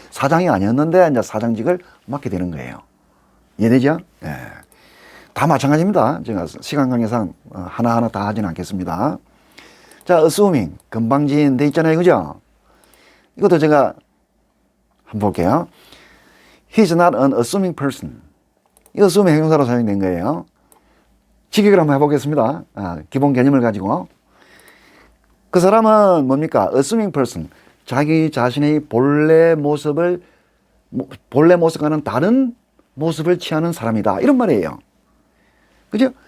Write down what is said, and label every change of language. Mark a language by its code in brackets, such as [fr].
[ko] 사장이 아니었는데 이제 사장직을 맡게 되는 거예요. 이해되죠? 예. 다 마찬가지입니다. 제가 시간 관계상 하나하나 다 하지는 않겠습니다. 자, assuming 금방진 돼 있잖아요, 그죠? 이것도 제가 한번 볼게요. [en] He's not an assuming person. [ko] 이 assuming 형용사로 사용된 거예요. 직역을 한번 해보겠습니다. 기본 개념을 가지고. 그 사람은 뭡니까? assuming person. 자기 자신의 본래 모습과는 다른 모습을 취하는 사람이다. 이런 말이에요. 그죠?